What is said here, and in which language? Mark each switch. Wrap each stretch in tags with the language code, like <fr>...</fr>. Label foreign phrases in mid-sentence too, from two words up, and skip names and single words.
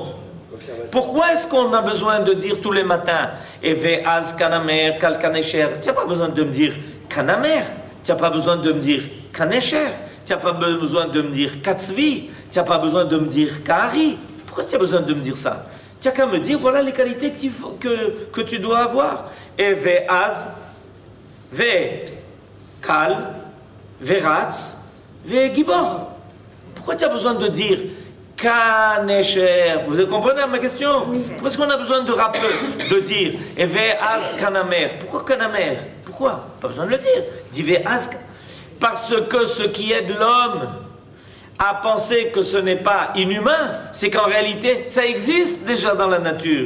<fr>Pourquoi est-ce qu'on a besoin de dire tous les matins</fr> <he>הוי עז כנמר קל כנשר?</he> <fr>Tu n'as pas besoin de me dire kanamer, tu n'as pas besoin de me dire kanesher, tu n'as pas besoin de me dire katzvi, tu n'as pas besoin de me dire kahari. Pourquoi tu as besoin de me dire ça? Tu n'as qu'à me dire voilà les qualités que tu dois avoir.</fr> <he>הוי עז, וקל, ורץ, וגיבור.</he> <fr>Pourquoi tu as besoin de dire Kanesher? Vous comprenez ma question? Oui. Pourquoi est-ce qu'on a besoin de rappeler, de dire</fr> <he>הוי עז כנמר?</he> <fr>Pourquoi kanamer? Pourquoi? Pas besoin de le dire. Dis</fr> <he>הוי עז.</he> <fr>Parce que ce qui aide l'homme à penser que ce n'est pas inhumain, c'est qu'en réalité, ça existe déjà dans la nature.</fr>